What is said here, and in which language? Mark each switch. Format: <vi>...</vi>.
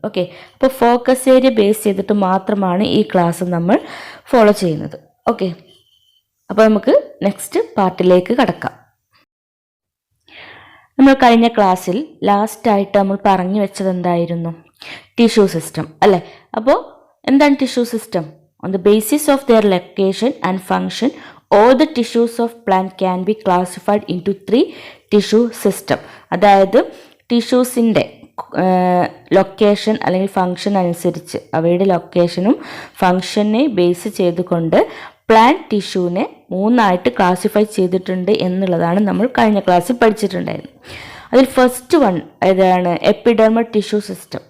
<ml>Okay, അപ്പോൾ focus area base ചെയ്തിട്ട് മാത്രമാണ് ഈ ക്ലാസ് നമ്മൾ ഫോളോ ചെയ്യുന്നത്. ഓക്കെ, അപ്പോൾ നമുക്ക് നെക്സ്റ്റ് പാർട്ടിലേക്ക് കടക്കാം. നമ്മൾ കഴിഞ്ഞ ക്ലാസ്സിൽ ലാസ്റ്റായിട്ട് നമ്മൾ പറഞ്ഞു വെച്ചത് എന്തായിരുന്നു? ടിഷ്യൂ സിസ്റ്റം അല്ലേ? അപ്പോൾ എന്താണ് tissue system?</ml> <en>On the basis of their location and function all the tissues of plant can be classified into 3 tissue system.</en> <ml>അതായത് ടിഷ്യൂസിൻ്റെ ലൊക്കേഷൻ അല്ലെങ്കിൽ ഫങ്ഷൻ അനുസരിച്ച് അവയുടെ ലൊക്കേഷനും ഫങ്ഷനെ ബേസ് ചെയ്തുകൊണ്ട് പ്ലാന്റ് ടിഷ്യൂവിനെ 3ആയിട്ട് ക്ലാസിഫൈ ചെയ്തിട്ടുണ്ട് എന്നുള്ളതാണ് നമ്മൾ കഴിഞ്ഞ ക്ലാസ്സിൽ പഠിച്ചിട്ടുണ്ടായിരുന്നത്. അതിൽ ഫസ്റ്റ് വൺ ഏതാണ്? Epidermal tissue system.</ml>